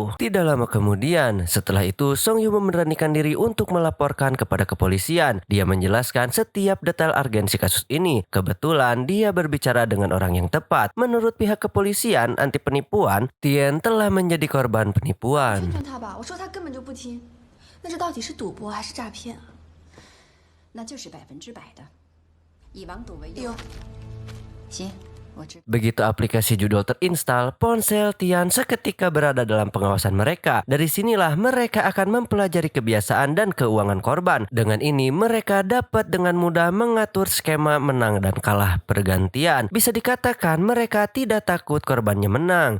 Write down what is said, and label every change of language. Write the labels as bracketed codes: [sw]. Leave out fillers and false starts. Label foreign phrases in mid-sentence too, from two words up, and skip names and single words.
[id] Tidak lama kemudian, setelah itu Songyu memberanikan diri untuk melaporkan kepada kepolisian. Dia menjelaskan setiap detail urgensi kasus ini. Kebetulan dia berbicara dengan orang yang tepat. Menurut pihak kepolisian anti penipuan, Tian telah menjadi korban penipuan. [zh] 劝他吧，我说他根本就不听，那这到底是赌博还是诈骗啊？那就是100%的，以网赌为由。行，我知。 [id] Begitu aplikasi judul terinstal, ponsel Tian seketika berada dalam pengawasan mereka. Dari sinilah mereka akan mempelajari kebiasaan dan keuangan korban. Dengan ini mereka dapat dengan mudah mengatur skema menang dan kalah bergantian. Bisa dikatakan mereka tidak takut korbannya menang.